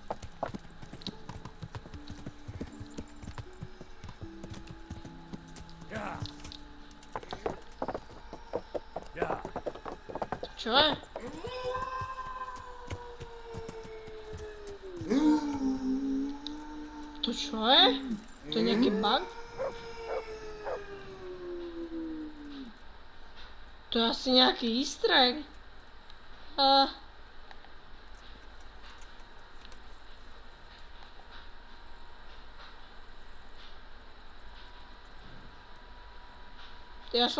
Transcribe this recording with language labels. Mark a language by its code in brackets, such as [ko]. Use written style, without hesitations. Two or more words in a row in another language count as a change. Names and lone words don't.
[en] Yeah. Yeah. [sk] Čo je? To čo je? [cs] To je nějaký bug? To je asi nějaký [en] easter egg. [cs] Já jsem...